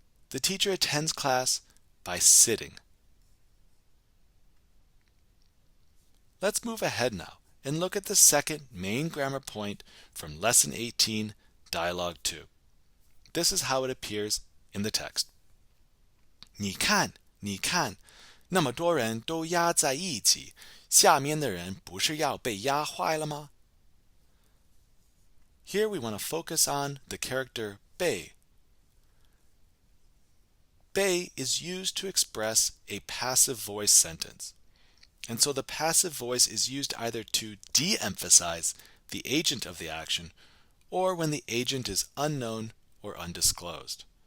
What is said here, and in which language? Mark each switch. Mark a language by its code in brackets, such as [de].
[en] The teacher attends class by sitting. Let's move ahead now and look at the second main grammar point from Lesson 18, Dialogue 2. This is how it appears in the text. [zh] 你看，你看，那么多人都压在一起，下面的人不是要被压坏了吗? [en] Here we want to focus on the character 被. 被 is used to express a passive voice sentence. And so the passive voice is used either to de-emphasize the agent of the action or when the agent is unknown or undisclosed.